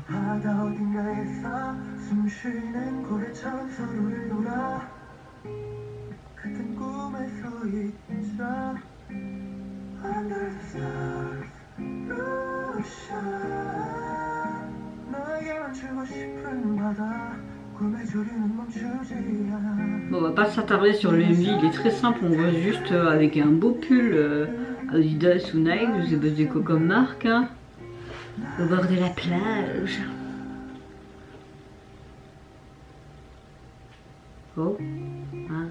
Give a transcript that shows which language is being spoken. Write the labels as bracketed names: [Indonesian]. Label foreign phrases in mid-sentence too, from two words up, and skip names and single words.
[Korean] 바다 어딘가에서 숨쉬는 고래처럼 서로를 돌아 같은 꿈에서 있자 [English] Under the stars [Korean] ocean 너에게만 주고 싶은 바다 꿈의 조류는 멈추지 않아. [French] Bon, on va pas s'attarder sur le MV, il est très simple, on voit juste avec un beau pull Adidas ou Nike, je sais pas c'est quoi comme marque, hein, au bord de la plage. Oh, hein.